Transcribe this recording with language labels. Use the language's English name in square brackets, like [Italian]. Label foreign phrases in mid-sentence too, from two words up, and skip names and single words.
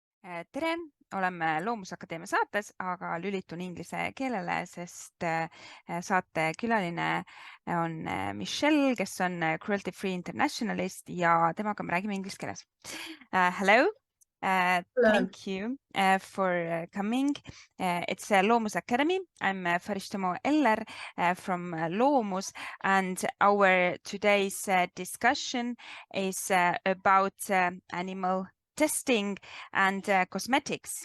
[Estonian] Tere, oleme Loomuse Akadeemia saates, aga lülitun inglise keelele, sest saate külaline on Michelle, kes on Cruelty Free Internationalist ja temaga me räägime inglise keeles. [English] Hello, Hello. thank you for coming. It's Loomuse Academy. I'm Faristamo Eller from Loomus, and our today's discussion is about animal testing and cosmetics.